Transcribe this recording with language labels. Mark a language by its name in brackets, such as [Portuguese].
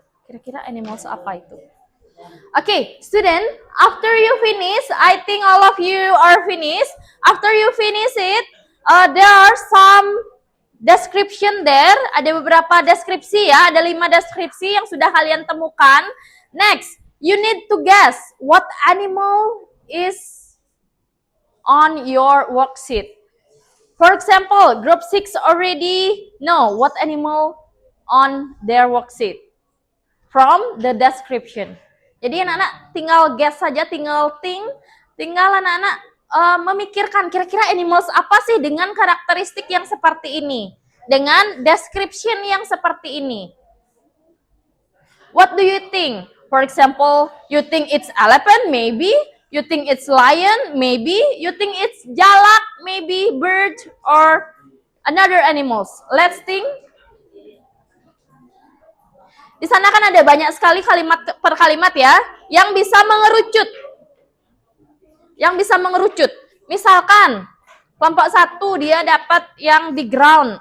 [Indonesian] Kira-kira animals apa itu? [English] Okay, student, after you finish, I think all of you are finished. After you finish it, there are some description there. [Indonesian] Ada beberapa deskripsi ya, ada 5 deskripsi yang sudah kalian temukan. [English] Next, you need to guess what animal is on your worksheet. For example, group 6 already know what animal on their worksheet from the description. [Indonesian] Jadi anak-anak tinggal guess saja, tinggal think, tinggal anak-anak memikirkan kira-kira animals apa sih dengan karakteristik yang seperti ini, dengan description yang seperti ini. [English] What do you think? For example, you think it's elephant, maybe. You think it's lion, maybe. You think it's jalak, maybe bird or another animals. Let's think. [Indonesian] Di sana kan ada banyak sekali kalimat per kalimat ya, yang bisa mengerucut. Yang bisa mengerucut. Misalkan, kelompok 1 dia dapat yang di ground.